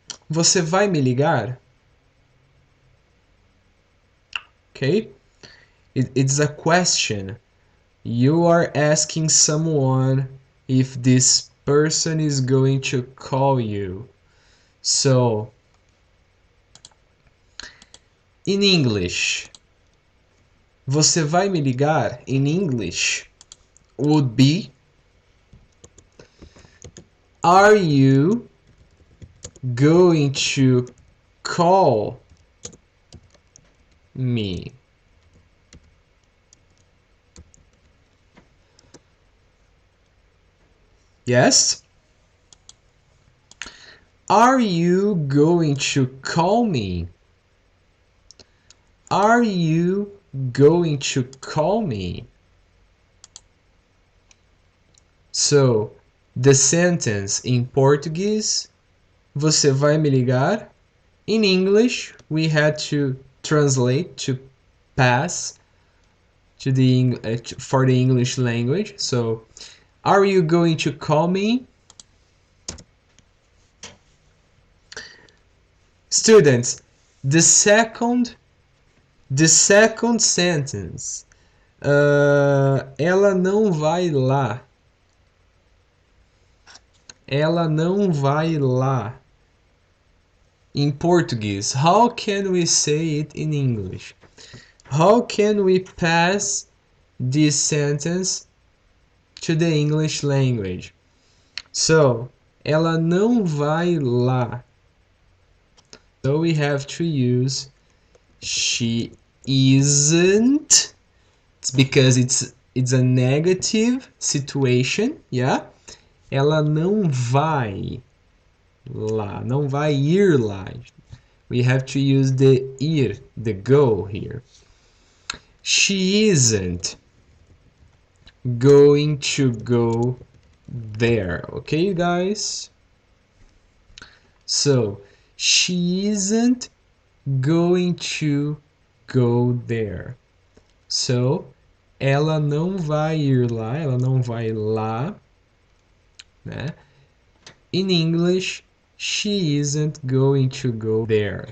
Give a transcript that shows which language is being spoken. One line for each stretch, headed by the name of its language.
Portuguese: Você vai me ligar?
English: Okay? It's a question. You are asking someone if this person is going to call you. So, in English,
Portuguese: você vai me ligar?
English: In English would be, are you going to call me? Yes? Are you going to call me? Are you going to call me? So, the sentence in Portuguese,
Portuguese: você vai me ligar?
English: In English, we had to translate, to pass to for the English language. So, are you going to call me? Students, the second sentence,
Portuguese: ela não vai lá. Ela não vai lá.
English: In Portuguese, how can we say it in English? How can we pass this sentence to the English language? So,
Portuguese: ela não vai lá.
English: So we have to use she isn't. It's because it's a negative situation, yeah?
Portuguese: Ela não vai lá, não vai ir lá.
English: We have to use the ir, the go here. She isn't going to go there, okay, guys? So, she isn't going to go there.
Portuguese: So, ela não vai ir lá, ela não vai lá, né?
English: In English, she isn't going to go there.